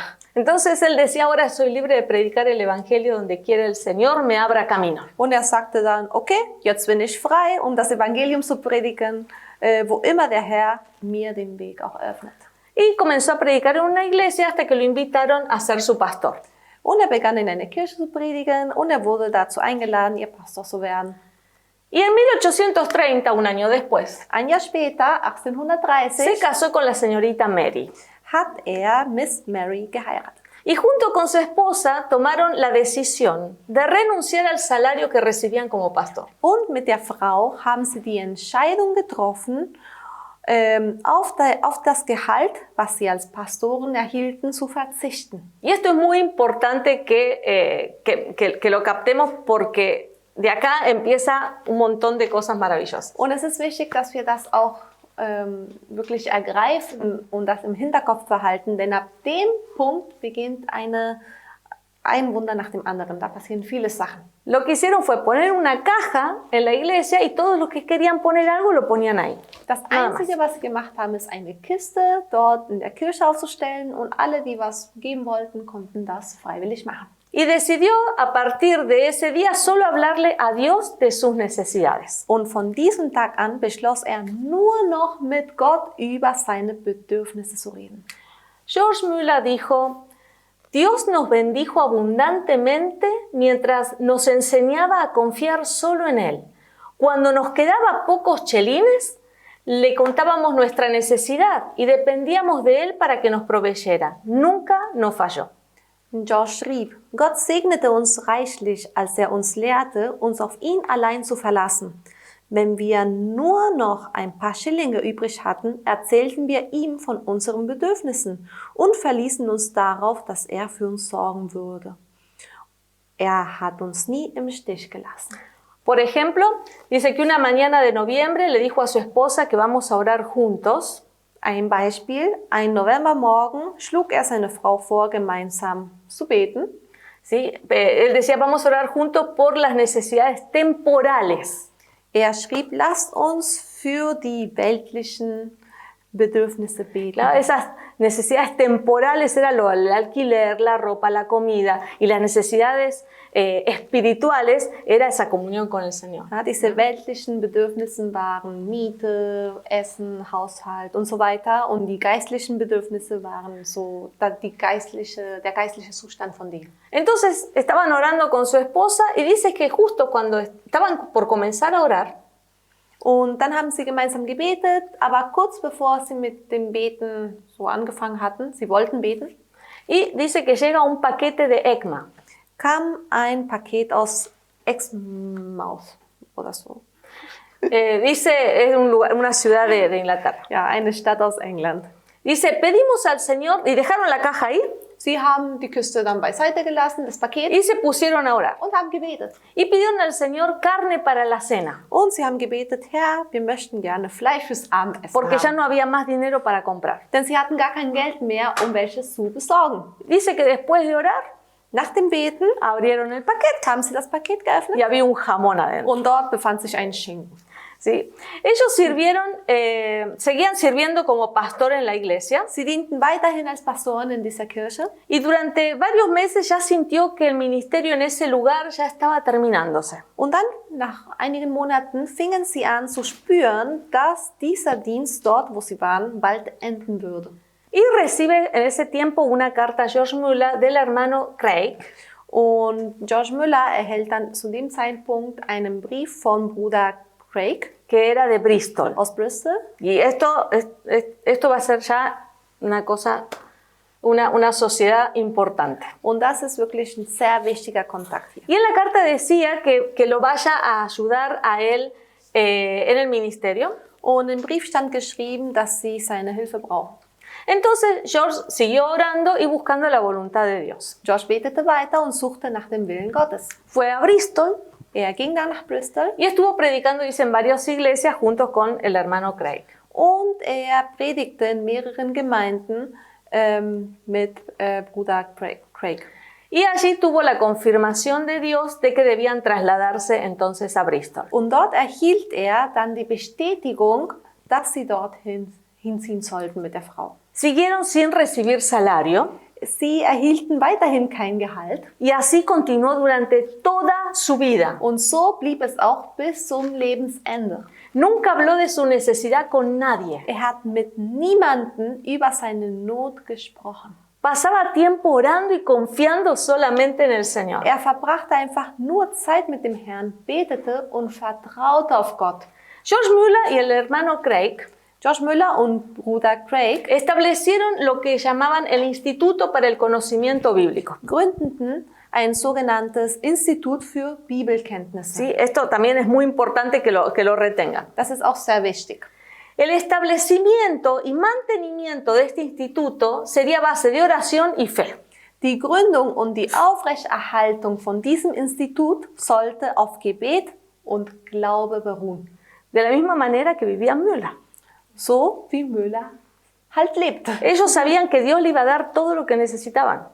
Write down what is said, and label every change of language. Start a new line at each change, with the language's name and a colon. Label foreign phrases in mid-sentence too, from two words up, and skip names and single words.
Spanish: Entonces él decía, ahora soy libre de predicar el evangelio donde quiera el Señor me abra camino.
German: Und er sagte dann, okay, jetzt bin ich frei, um das Evangelium zu predigen, wo immer der Herr mir den Weg auch öffnet.
Spanish: Y comenzó a predicar en una iglesia hasta que lo invitaron a ser su pastor.
German: Und er begann in einer Kirche zu predigen und er wurde dazu eingeladen, ihr Pastor zu werden.
Spanish: Y en 1830, un año después,
German: Ein Jahr später, 1830,
Spanish: se casó con la señorita Mary.
German: hat er Miss Mary geheiratet.
Spanish: Y junto con su esposa tomaron la decisión de renunciar al salario que recibían como pastor.
German: Und mit der Frau haben sie die Entscheidung getroffen, auf das Gehalt, was sie als Pastoren erhielten, zu verzichten.
Spanish: Y esto es muy importante que lo captemos porque de acá empieza un montón de cosas maravillosas.
German: Und es ist wichtig, dass wir das auch wirklich ergreifen und das im Hinterkopf behalten, denn ab dem Punkt beginnt ein Wunder nach dem anderen. Da passieren viele Sachen.
Spanish: Lo que hicieron fue poner una caja en la iglesia y todos los que querían poner algo lo ponían ahí.
German: Das Einzige, was sie gemacht haben, ist eine Kiste dort in der Kirche aufzustellen und alle, die was geben wollten, konnten das freiwillig machen.
Spanish: y decidió a partir de ese día solo hablarle a Dios de sus necesidades.
German: Und von diesem Tag an beschloss er nur noch mit Gott über seine Bedürfnisse zu reden.
Spanish: George Müller dijo: Dios nos bendijo abundantemente mientras nos enseñaba a confiar solo en Él. Cuando nos quedaba pocos chelines, le contábamos nuestra necesidad y dependíamos de Él para que nos proveyera. Nunca nos falló.
German: George schrieb: Gott segnete uns reichlich, als er uns lehrte, uns auf ihn allein zu verlassen. Wenn wir nur noch ein paar Schillinge übrig hatten, erzählten wir ihm von unseren Bedürfnissen und verließen uns darauf, dass er für uns sorgen würde. Er hat uns nie im Stich gelassen.
Spanish: Por ejemplo, dice que una mañana de noviembre le dijo a su esposa que vamos a orar juntos.
German: Ein Beispiel: Ein Novembermorgen schlug er seine Frau vor, gemeinsam zu beten.
Spanish: ¿Sí? Él decía: vamos a orar juntos por las necesidades temporales.
German: Er schrieb: Lasst uns für die weltlichen Bedürfnisse beten.
Spanish: Claro, esas necesidades temporales era el alquiler, la ropa, la comida, y las necesidades espirituales era esa comunión con el Señor.
German: Ja, diese weltlichen Bedürfnisse waren Miete, Essen, Haushalt und so weiter. Und die geistlichen Bedürfnisse waren so der geistliche Zustand von denen.
Spanish: Entonces estaban orando con su esposa y dice que justo cuando estaban por comenzar a orar,
German: und dann haben sie gemeinsam gebetet, aber kurz bevor sie mit dem Beten so angefangen hatten, sie wollten beten,
Spanish: y dice que llega un paquete de ECMA.
German: Kam ein Paket aus Exmouth oder so.
Spanish: Dice, es un lugar, una ciudad de Inglaterra.
German: Ja, eine Stadt aus England.
Spanish: Dice: pedimos al Señor, y dejaron la caja ahí.
German: Sie haben die Kiste dann beiseite gelassen, das Paket,
Spanish: y se pusieron a orar.
German: und haben gebetet.
Spanish: Y pidieron al Señor carne para la cena.
German: Und sie haben gebetet: Herr, wir möchten gerne Fleisch fürs Abendessen
Spanish: Porque ya
German: haben.
Spanish: no había más dinero para comprar.
German: Denn sie hatten gar kein Geld mehr, um welches zu besorgen.
Spanish: Dice que después de orar,
German: Nach dem Beten
Spanish: abrieron el paquete
German: haben sie das Paket geöffnet
Spanish: y había un jamón adentro.
German: und dort befand sich ein Schinken.
Spanish: ¿Sí? Ellos seguían sirviendo como pastor en la iglesia,
German: Sie dienten weiterhin als Pastoren in dieser Kirche
Spanish: y durante varios meses ya sintió que el ministerio en ese lugar ya estaba terminándose.
German: und dann, nach einigen Monaten, fingen sie an zu spüren, dass dieser Dienst dort, wo sie waren, bald enden würde.
Spanish: Y recibe en ese tiempo una carta a George Müller del hermano Craig.
German: Und George Müller erhält dann zu dem Zeitpunkt einen Brief von Bruder Craig
Spanish: Que era de Bristol.
German: aus Bristol.
Spanish: Y esto va a ser ya una cosa, una sociedad importante.
German: Und das ist wirklich ein sehr wichtiger Kontakt hier.
Spanish: Y en la carta decía que lo vaya a ayudar a él en el ministerio.
German: Und im Brief stand geschrieben, dass sie seine Hilfe brauchen.
Spanish: Entonces George siguió orando y buscando la voluntad de Dios.
German: George betete weiter und suchte nach dem Willen Gottes.
Spanish: Fue a Bristol
German: Er ging dann nach Bristol
Spanish: y estuvo predicando, dice, en varias iglesias junto con el hermano Craig.
German: und er predigte in mehreren Gemeinden mit Bruder Craig.
Spanish: Y allí tuvo la confirmación de Dios de que debían trasladarse entonces a Bristol.
German: Und dort erhielt er dann die Bestätigung, dass sie dorthin hinziehen sollten mit der Frau.
Spanish: Siguieron sin recibir salario
German: Sie erhielten weiterhin kein Gehalt
Spanish: y así continuó durante toda su vida.
German: und so blieb es auch bis zum Lebensende.
Spanish: Nunca habló de su necesidad con nadie.
German: Er hat mit niemandem über seine Not gesprochen.
Spanish: Pasaba tiempo orando y confiando solamente en el Señor.
German: Er verbrachte einfach nur Zeit mit dem Herrn, betete und vertraute auf Gott.
Spanish: George Müller y el hermano Craig
German: George Müller und Bruder Craig
Spanish: establecieron lo que llamaban el Instituto para el Conocimiento Bíblico.
German: gründeten ein sogenanntes Institut für Bibelkenntnisse.
Spanish: Sí, esto también es muy importante que lo retengan.
German: Das ist auch sehr wichtig.
Spanish: El establecimiento y mantenimiento de este instituto sería base de oración y fe.
German: Die Gründung und die Aufrechterhaltung von diesem Institut sollte auf Gebet und Glaube beruhen.
Spanish: De la misma manera que vivía Müller.
German: So wie Müller halt lebte.
Spanish: Ellos sabían que Dios le iba a dar todo lo que necesitaban.